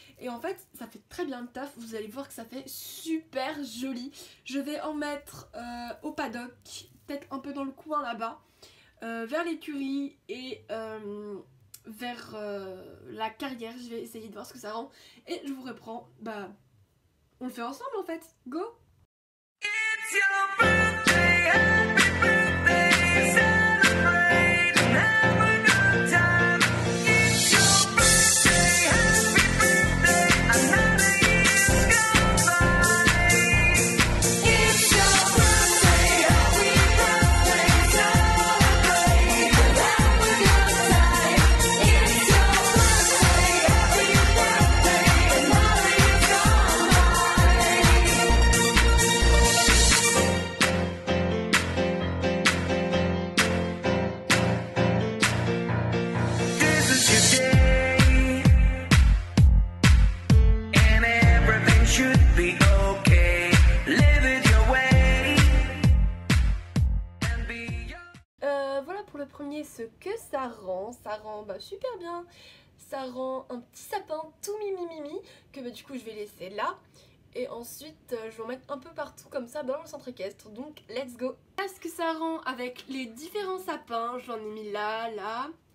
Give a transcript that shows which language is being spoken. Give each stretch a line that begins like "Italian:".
French: Et en fait ça fait très bien le taf, vous allez voir que ça fait super joli. Je vais en mettre au paddock, peut-être un peu dans le coin là-bas, vers l'écurie et vers la carrière. Je vais essayer de voir ce que ça rend et je vous reprends. Bah on le fait ensemble en fait. Go!
English: It's your birthday, happy birthday, celebrate and have a good time. It's your birthday, happy birthday, another year's gone by. It's your birthday, happy birthday, celebrate and have a good time. It's your birthday, happy birthday, another year's gone by. This is your day, and everything should be okay. Live it your way, and be your...
French: Voilà pour le premier ce que ça rend. Ça rend bah, super bien. Ça rend un petit sapin tout mimi que bah, du coup je vais laisser là. Et ensuite je vais en mettre un peu partout comme ça dans le centre équestre. Donc let's go. Voilà ce que ça rend avec les différents sapins. J'en ai mis là, là.